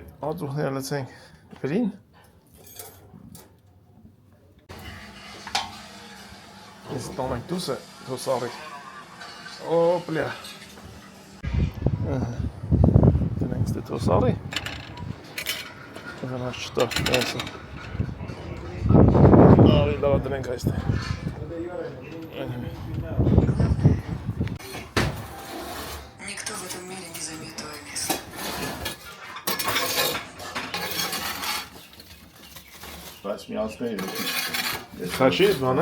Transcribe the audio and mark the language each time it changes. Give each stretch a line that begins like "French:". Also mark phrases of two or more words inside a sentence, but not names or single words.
Armenian: Ածուխները լցենք վրին։ Ես տանենք դուսը, դուսարի։ Օպլյա։ Դնենք ստե դուսարի։ Ահա շտա, էսը։ Արի լավ դնենք այստեղ։
Russian: Никто в этом мире не займет твое место.
Armenian: Բայց մի անցնեի լուքի։ Քաշի բանը։